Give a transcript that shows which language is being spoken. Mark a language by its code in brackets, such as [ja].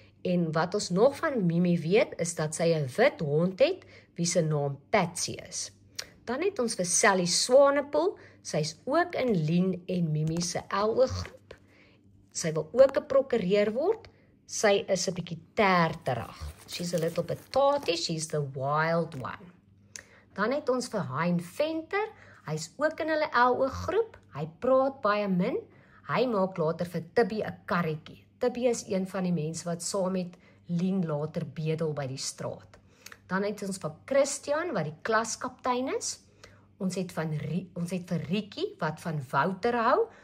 [af] En wat ons nog van Mimi weet, is dat sy 'n wit hond het, wie se naam Patsy is. Dan het ons vir Sally Swanepoel, sy is ook in Lien en Mimi se LO groep. Sy wil ook 'n prokureur word, sy is 'n bietjie terterig. [en] She's a little bit taughty, she's the wild one. [af] Dan het ons vir Hein Venter, hy is ook in hulle LO groep, hy praat baie min, hy maak later vir Tibby 'n karretjie. Tibby is een van die mense wat saam met Lien later bedel by die straat. Dan het ons van Christian, wat die klaskaptein is. Ons het vir Riekie, wat van Wouter hou.